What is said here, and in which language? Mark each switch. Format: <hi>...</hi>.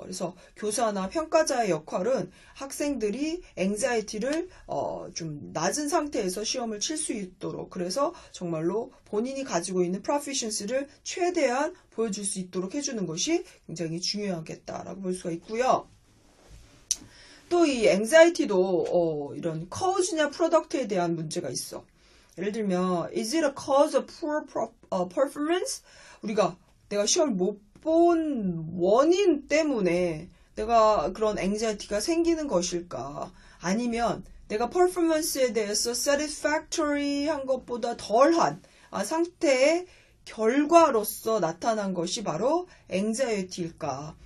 <ko>그래서 교사나 평가자의 역할은 학생들이 앵자이티를 좀 낮은 상태에서 시험을 칠 수 있도록, 그래서 정말로 본인이 가지고 있는 proficiency를 최대한 보여줄 수 있도록 해주는 것이 굉장히 중요하겠다라고 볼 수가 있고요. 또 이 anxiety도 이런 cause냐 product에 대한 문제가 있어. 예를 들면</ko> <en>is it a cause of poor performance?</en> <ko>내가 시험을 못 본 원인 때문에 내가 그런 anxiety가 생기는 것일까? 아니면 내가 performance에 대해서 satisfactory한 것보다 덜한 상태의 결과로서 나타난 것이 바로 anxiety일까?</ko>